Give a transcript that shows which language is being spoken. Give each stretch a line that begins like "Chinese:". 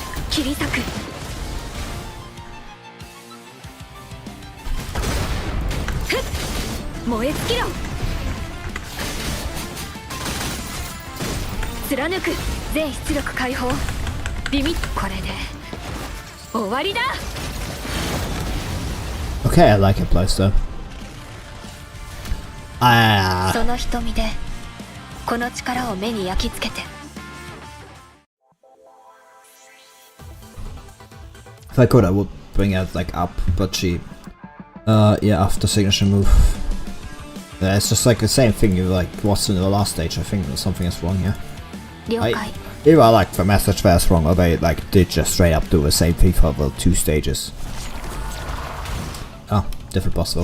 Japanese: 切り裂く。ふっ。燃え尽きろ。貫く。全出力解放。リミット。これで終わりだ。
English: Okay, I like her playstyle.
Japanese: その瞳でこの力を目に焼き付けて。
English: If I could, I would bring it like up, but she, yeah, after signature move. Yeah, it's just like the same thing you like was in the last stage. I think something is wrong here.
Japanese: 了解。
English: Either like the message that's wrong, or they like did just straight up do the same thing for the 2 stages. Oh, different boss though.